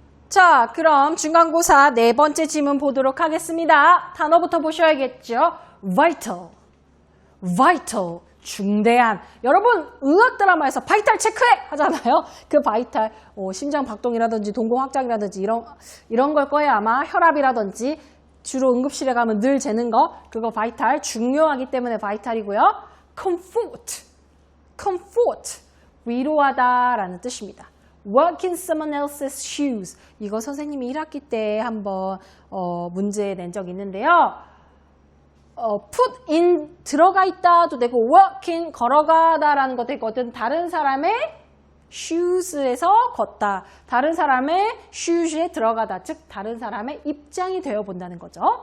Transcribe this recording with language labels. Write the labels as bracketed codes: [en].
[ko] 자, 그럼 중간고사 네 번째 지문 보도록 하겠습니다. 단어부터 보셔야겠죠. vital, vital, 중대한. 여러분 의학 드라마에서 바이탈 체크해 하잖아요. 그 바이탈, 심장 박동이라든지 동공 확장이라든지 이런 걸 거예요. 아마 혈압이라든지 주로 응급실에 가면 늘 재는 거, 그거 바이탈, 중요하기 때문에 바이탈이고요. comfort, comfort, 위로하다라는 뜻입니다. [en] Walk in someone else's shoes. [ko] 이거 선생님이 1학기 때 한번 문제 낸 적이 있는데요. [en] put in [ko] 들어가 있다도 되고 [en] walk in [ko] 걸어가다라는 것도 있거든. 다른 사람의 shoes에서 걷다. 다른 사람의 shoes에 들어가다. 즉 다른 사람의 입장이 되어 본다는 거죠.